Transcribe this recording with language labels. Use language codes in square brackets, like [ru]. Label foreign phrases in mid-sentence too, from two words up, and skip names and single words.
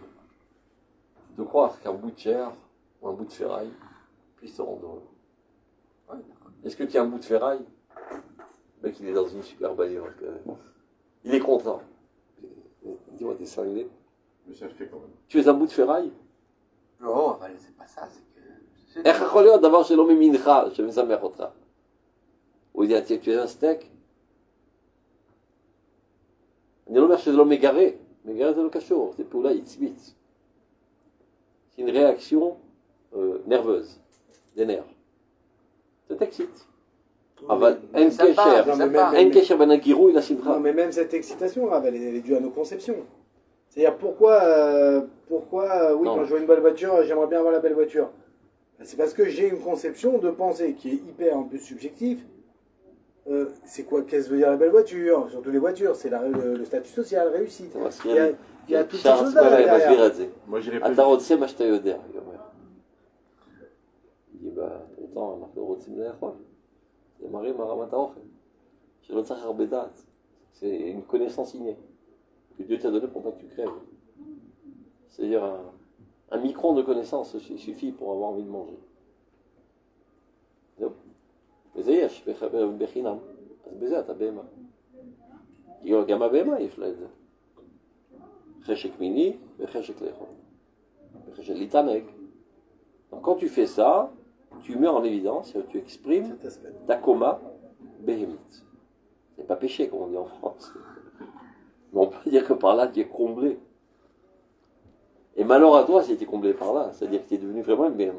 [fr] De croire qu'un bout de chair ou un bout de ferraille puisse te rendre heureux. Ouais. Est-ce que tu es un bout de ferraille? Le mec, il est dans une super bagnole. Il est content. Dis-moi, t'es cinglé. Mais ça le fait quand même. Tu es un bout de ferraille? Non, c'est pas ça, c'est que... [he] איך יכול להיות דבר שלא ממינך, שמשמח אותך? הוא יודע, [fr] tu es un steak? [he] אני לא אומר שזה לא מגרה. מגרה זה לא קשור, זה פעולה עצמית. [fr] C'est une réaction nerveuse, des nerfs. Ça t'excite. [he] אבל אין קשר בין הגירוי לשמחה. [fr] Non, mais même cette excitation, Rav, elle est due à nos conceptions. C'est-à-dire pourquoi oui, non. Quand je vois une belle voiture, j'aimerais bien avoir la belle voiture. C'est parce que j'ai une conception de pensée qui est hyper un peu subjective. C'est quoi, qu'est-ce que veut dire la belle voiture? Surtout les voitures, c'est le statut social, réussite. Il y a toutes ces choses-là derrière. Moi, j'irais pas. [he] אתה רוצה מה שאתה יודע, il אומר. [fr] il dit, pourtant, [he] אנחנו רוצים לאכול. זה מראה מה רמת האוכל. שלא צריך הרבה דעת. [fr] C'est une connaissance innée que Dieu t'a donné pour pas que tu crèves. C'est-à-dire un micron de connaissance suffit pour avoir envie de manger. [he] וזה יש, בחינם. אז בזה אתה בהמה. גם הבהמה יש לה את זה. חשק מיני וחשק לאכול. וחשק להתענג. [fr] Donc quand tu fais ça, tu mets en évidence, tu exprimes ta coma béhémite. C'est pas péché, comme on dit en France. Mais on peut dire que par là, tu es comblé. Et malheur à toi si tu es comblé par là, c'est-à-dire que tu es devenu vraiment une BMA.